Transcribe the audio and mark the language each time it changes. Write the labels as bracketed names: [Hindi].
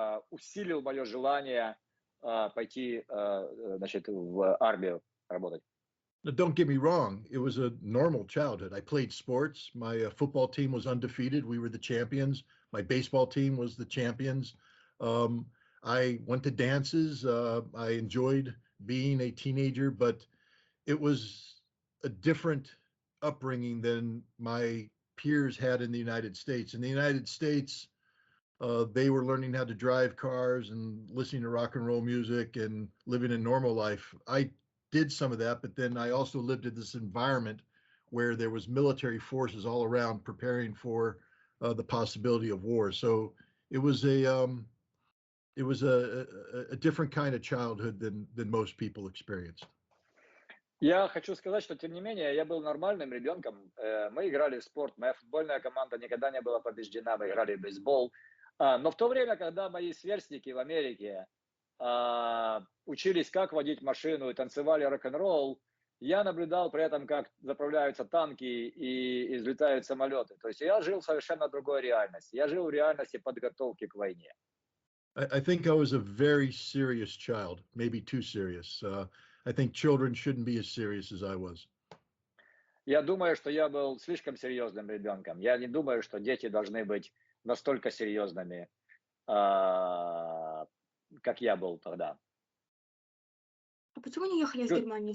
[Russian] усилил мое желание пойти, значит, в армию работать. [English] Now, don't get me wrong. It was a normal childhood. I played sports. My football team was undefeated. We were the champions. My baseball team was the champions. I went to dances. I enjoyed being a teenager, but it was a different upbringing than my peers had in the United States. In the United States, they were learning how to drive cars and listening to rock and roll music and living a normal life. I did some of that, but then I also lived in this environment where there was military forces all around preparing for the possibility of war. So it was a different kind of childhood than most people experienced. [Russian] Я хочу сказать, что тем не менее я был нормальным ребенком. Мы играли в спорт, моя футбольная команда никогда не была побеждена, мы играли в бейсбол. Но в то время, когда мои сверстники в Америке учились, как водить машину и танцевали рок-н-ролл, я наблюдал при этом, как заправляются танки и взлетают самолеты. То есть я жил в совершенно другой реальности. Я жил в реальности подготовки к войне. [English] I think I was a very serious child, maybe too serious. I think children shouldn't be as serious as I was. [Russian] Я думаю, что я был слишком серьезным ребенком. Я не думаю, что дети должны быть настолько серьезными, как я был тогда. А почему не ехали из Германии?